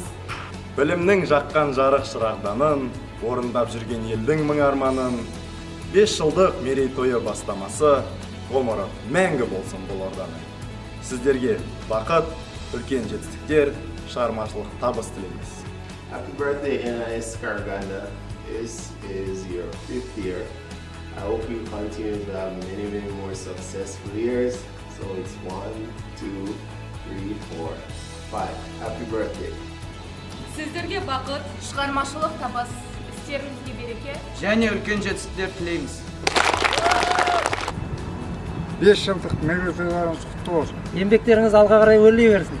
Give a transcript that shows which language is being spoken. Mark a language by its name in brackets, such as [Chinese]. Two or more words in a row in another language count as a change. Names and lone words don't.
[Kazakh] Білімнің жаққан жарық шырағданын, орындап жүрген елдің мың арманын, 5 жылдық мерейтойы бастамасы, ғұмыры мәңгі болсын бұл орданың. Сіздерге бақыт, үлкен жетістіктер, шығармашылық табыс тілейміз. [English] Happy birthday, NIS Karaganda. This is your 5th year. I hope you continue to have many more successful years. So it's 1, 2, 3, 4, 5. Happy birthday. [Kazakh] Сіздерге бақыт, Шығармашылық табыс, істеріңізге береке. Және үлкен жетістіктер тілейміз. 5 жылдық мерейтойларыңыз құтты болсын. Еңбектеріңіз алға қарай өрлей берсін.